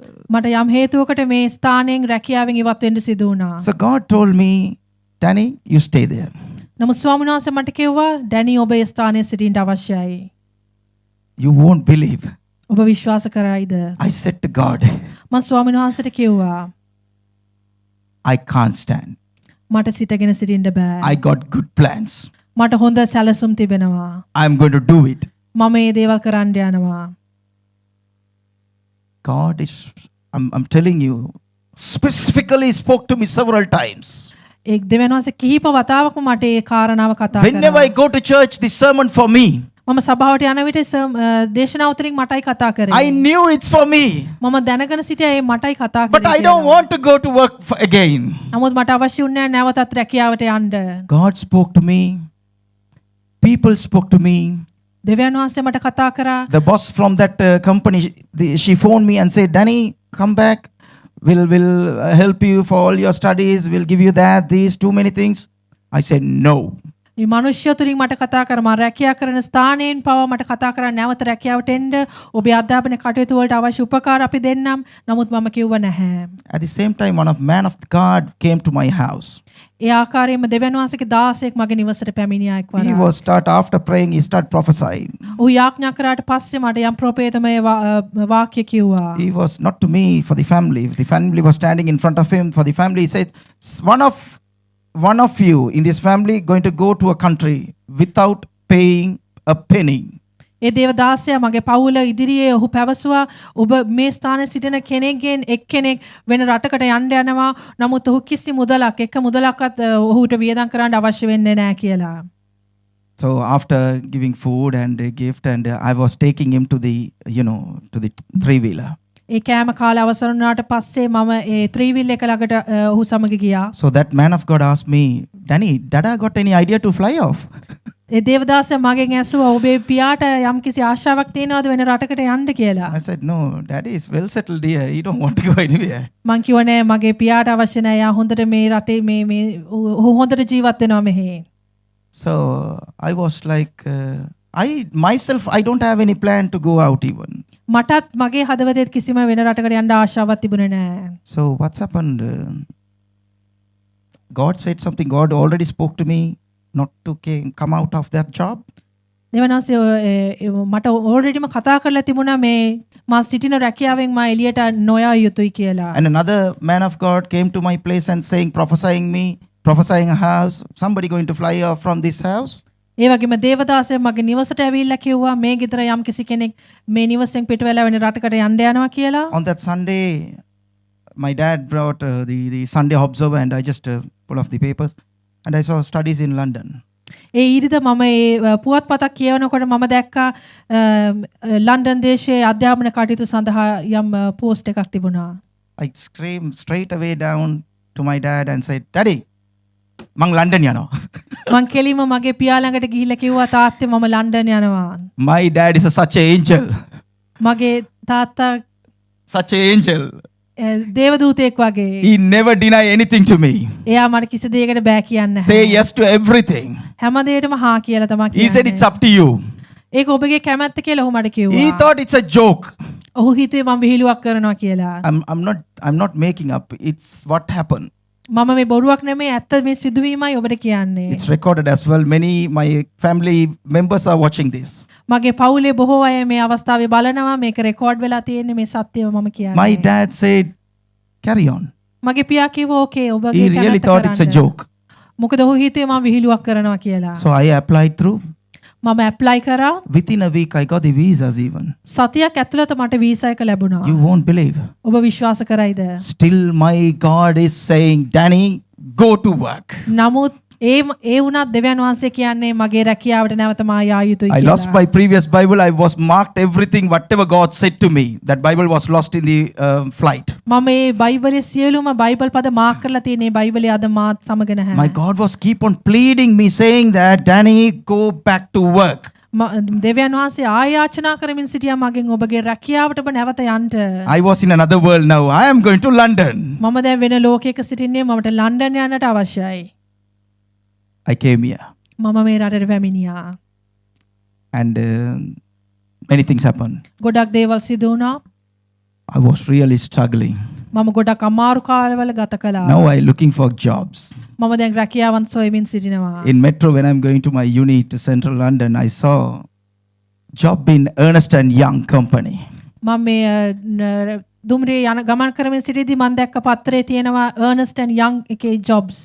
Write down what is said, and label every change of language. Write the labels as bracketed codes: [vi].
[si] මට යම් හේතුවකට මේ ස්ථානයෙන් රැකියාවෙන් ඉවත් වෙන්න සිදු වුණා. [en] So God told me, Danny, you stay there. [si] නමුත් ස්වාමීන් වහන්සේ මට කිව්වා ඩැනි ඔබ ඒ ස්ථානයේ සිටින්න අවශ්‍යයි. [en] You won't believe. [si] ඔබ විශ්වාස කරයිද? [en] I said to God, [si] මම ස්වාමීන් වහන්සේට කිව්වා [en] I can't stand. [si] මට සිටගෙන සිටින්න බෑ. [en] I got good plans. [si] මට හොඳ සැලසුම් තිබෙනවා. [en] I'm going to do it. [si] මම මේ දේවල් කරන්න යනවා. [en] God is, I'm telling you, specifically spoke to me several times. [si] ඒ දෙවියන් වහන්සේ කිහිප වතාවක්ම මට ඒ කාරණාව කතා [en] Whenever I [si] කරා. [en] go to church, this sermon for me. [si] මම සභාවට යන විට දේශනාව උතරින් මටයි කතා කරේ. [en] I knew it's for me. [si] මම දැනගෙන සිටියා ඒ මටයි කතා කරේ. [en] But I don't want to go to work again. [si] නමුත් මට අවශ්‍ය වුණේ නැහැ නැවතත් රැකියාවට යන්න. [en] God spoke to me. People spoke to me. [si] දෙවියන් වහන්සේ මට කතා කරා. [en] The boss from that company, she phoned me and said, Danny, come back. We'll help you for all your studies. We'll give you that, these, too many things. I said, no. [si] මේ මිනිස්සු තුරින් මට කතා කරා මම රැකියා කරන ස්ථානයෙන් පවා මට කතා කරා නැවත රැකියාවට එන්න ඔබේ අධ්‍යාපන කටයුතු වලට අවශ්‍ය උපකාර අපි දෙන්නම්. නමුත් මම කිව්වා නැහැ. [en] At the same time, one of man of God came to my house. [si] ඒ ආකාරයෙන්ම දෙවියන් වහන්සේගේ දාසයෙක් මගේ නිවසට පැමිණියා එක්වර. [en] He was after praying, he started prophesying. [si] ඔහු යාඥා කරාට පස්සේ මට යම් ප්‍රොපේතමය වාක්‍ය කිව්වා. [en] He was not to me, for the family. The family was standing in front of him. For the family, he said, one of you in this family going to go to a country without paying a penny. [si] ඒ දේවදාසයා මගේ පවුල ඉදිරියේ ඔහු පැවසුවා ඔබ මේ ස්ථානයේ සිටින කෙනෙක්ගෙන් එක්කෙනෙක් වෙන රටකට යන්න යනවා නමුත් ඔහු කිසි මුදලක් එක මුදලක්වත් ඔහුට වියදම් කරන්න අවශ්‍ය වෙන්නේ නැහැ කියලා. [en] So after giving food and a gift and I was taking him to the three-wheeler. [si] ඒ කෑම කාලේ අවසන් වුණාට පස්සේ මම ඒ ත්‍රිවිල් එක ළඟට ඔහු සමග ගියා. [en] So that man of God asked me, Danny, Dada got any idea to fly off? [si] ඒ දේවදාසයා මගෙන් ඇසුවා ඔබේ පියාට යම්කිසි ආශාවක් තියෙනවද වෙන රටකට යන්න කියලා. [en] I said, no, Daddy is well settled here. He don't want to go anywhere. [si] මං කිව්වා නෑ මගේ පියාට අවශ්‍ය නෑ. යා හොඳට මේ රටේ මේ ඔහු හොඳට ජීවත් වෙනවා මෙහි. [en] So I was like, I don't have any plan to go out even. [si] මටත් මගේ හදවතේ කිසිම වෙන රටකට යන්න ආශාවක් තිබුණේ නෑ. [en] So what's happened? God said something. God already spoke to me not to come out of that job. [si] දෙවනස් මට ඕල්රෙඩිම කතා කරලා තිබුණා මේ මා සිටින රැකියාවෙන් මා එළියට නොයා යුතුයි කියලා. [en] And another man of God came to my place and prophesying a house, somebody going to fly off from this house. [si] ඒ වගේම දේවදාසයා මගේ නිවසට ඇවිල්ලා කිව්වා මේ ගෙදර යම් කිසි කෙනෙක් මේ නිවසෙන් පිට වෙලා වෙන රටකට යන්න යනවා කියලා. [en] On that Sunday, my dad brought the Sunday Observer and I just pull off the papers and I saw studies in London. [si] ඒ ඊරිද මම ඒ පුවත්පතක් කියවනකොට මම දැක්කා ලන්ඩන් දේශයේ අධ්‍යාපන කටයුතු සඳහා යම් පෝස්ට් එකක් තිබුණා. [en] I screamed straight away down to my dad and said, Daddy, [si] මං ලන්ඩන් යනවා. මං කෙලිම මගේ පියා ළඟට ගිහිල්ලා කිව්වා තාත්තේ මම ලන්ඩන් යනවා. [en] My dad is such an angel. [si] මගේ තාත්තා [en] Such an angel. [si] දේවදූතයෙක් වගේ. [en] He never deny anything to me. [si] එයා මට කිසි දෙයකට බෑ කියන්නේ නැහැ. [en] Say yes to everything. [si] හැම දෙයකටම හා කියලා තමයි [en] He said it's up to you. [si] ඒක ඔබගේ කැමැත්ත කියලා ඔහු මට කිව්වා. [en] He thought it's a joke. [si] ඔහු හිතුවේ මම විහිළුවක් කරනවා කියලා. [en] I'm not making up. It's what happened. [si] මම මේ බොරුවක් නෙමෙයි ඇත්ත මේ සිදුවීමයි ඔබට කියන්නේ. [en] It's recorded as well. Many my family members are watching this. [si] මගේ පවුලේ බොහෝ අය මේ අවස්ථාවේ බලනවා මේක රෙකෝඩ් වෙලා තියෙන්නේ මේ සත්‍යව මම කියන්නේ. [en] My dad said, carry on. [si] මගේ පියා කිව්වා ඕකේ ඔබගේ [en] He really thought it's a joke. [si] මොකද ඔහු හිතුවේ මම විහිළුවක් කරනවා කියලා. [en] So I applied through. [si] මම ඇප්ලයි කරා. [en] Within a week I got the visas even. [si] සතියක් ඇතුළත මට වීසා එක ලැබුණා. [en] You won't believe. [si] ඔබ විශ්වාස කරයිද? [en] Still my God is saying, Danny, go to work. [si] නමුත් ඒ වුණත් දෙවියන් වහන්සේ කියන්නේ මගේ රැකියාවට නැවත මා යා යුතුයි [en] I [si] කියලා. [en] lost my previous Bible. I was marked everything, whatever God said to me. That Bible was lost in the flight. [si] මම මේ බයිබලයේ සියලුම බයිබල් පද මාක් කරලා තියෙන මේ බයිබලයේ අද මාත් සමග නැහැ. [en] My God was keep on pleading me, saying that, Danny, go back to work. [si] දෙවියන් වහන්සේ ආයාචනා කරමින් සිටියා මගෙන් ඔබගේ රැකියාවට ඔබ නැවත යන්න. [en] I was in another world now. I am going to London. [si] මම දැන් වෙන ලෝකයක සිටින්නේ මමට ලන්ඩන් යන්නට අවශ්‍යයි. [en] I came here. [si] මම මේ රටට පැමිණියා. [en] And many things happened. [si] ගොඩක් දේවල් සිදු වුණා. [en] I was really struggling. [si] මම ගොඩක් අමාරු කාලවල ගත කළා. [en] Now I looking for jobs. [si] මම දැන් රැකියාවන් සොයමින් සිටිනවා. [en] In Metro, when I'm going to my uni to Central London, I saw job in Ernst and Young company. [si] මම මේ දුම්රිය යන ගමන් කරමින් සිටියදී මම දැක්ක පත්‍රයේ තියෙනවා Ernst and Young එකේ jobs.